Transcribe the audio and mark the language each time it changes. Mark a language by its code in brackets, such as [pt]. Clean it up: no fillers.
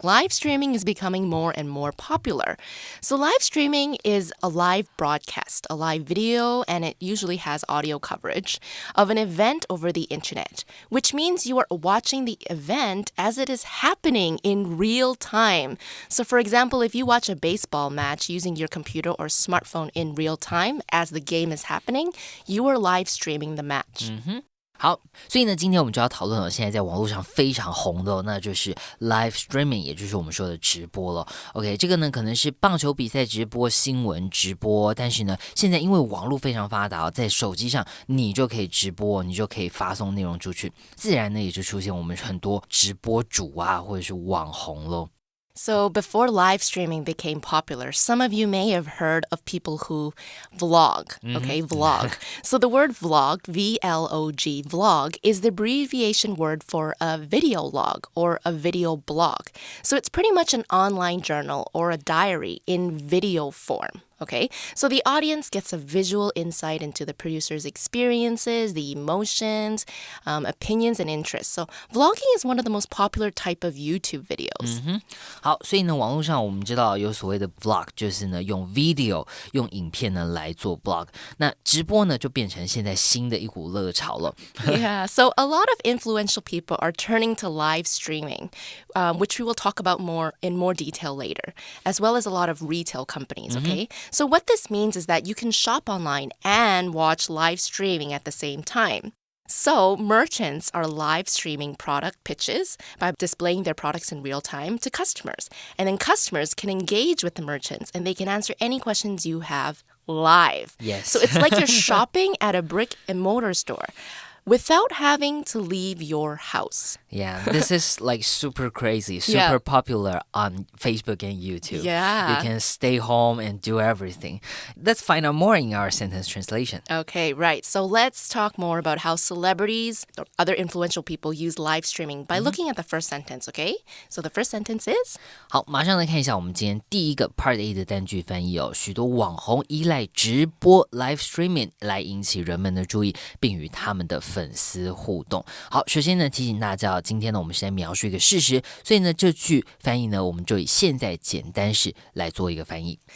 [en] Live streaming is becoming more and more popular. So live streaming is a live broadcast, a live video, and it usually has audio coverage of an event over the internet, which means you are watching the event as it is happening in real time. So for example, if you watch a baseball match using your computer or smartphone in real time as the game is happening,You are live streaming the match. [zh] 好，所以呢，今天我们就要讨论了，现在在网络上非常红的那就是 live streaming， 也就是我们说的直播了。 OK， 这个呢可能是棒球比赛直播、新闻直播，但是呢，现在因为网络非常发达，在手机上你就可以直播，你就可以发送内容出去，自然呢也就出现我们很多直播主啊，或者是网红咯。 [en] So before live streaming became popular, some of you may have heard of people who vlog, okay, vlog. So the word vlog, V-L-O-G, vlog, is the abbreviation word for a video log or a video blog. So it's pretty much an online journal or a diary in video form.Okay, so the audience gets a visual insight into the producer's experiences, the emotions, opinions, and interests. So vlogging is one of the most popular type of YouTube videos. [zh] 好，所以呢，网络上我们知道有所谓的 vlog， 就是呢用 video 用影片呢来做 blog。那直播呢就变成现在新的一股热潮了。 [en] Yeah, so a lot of influential people are turning to live streaming, which we will talk about in more detail later, as well as a lot of retail companies, okay?So what this means is that you can shop online and watch live streaming at the same time. So merchants are live streaming product pitches by displaying their products in real time to customers. And then customers can engage with the merchants and they can answer any questions you have live. Yes. So it's like you're shopping at a brick and mortar store.Without having to leave your house. Yeah, this is like super crazy, super popular on Facebook and YouTube. Yeah. You can stay home and do everything. Let's find out more in our sentence translation. Okay, right. So let's talk more about how celebrities or other influential people use live streaming by looking at the first sentence, okay? So the first sentence is? [zh] 好，马上来看一下我们今天第一个 Part A 的单句翻译哦。许多网红依赖直播 live streaming 来引起人们的注意，并与他们的粉丝互动。好，首先呢提醒大家，今天呢我们是在描述一个事实，所以呢这句翻译呢我们就以现在简单式来做一个翻译。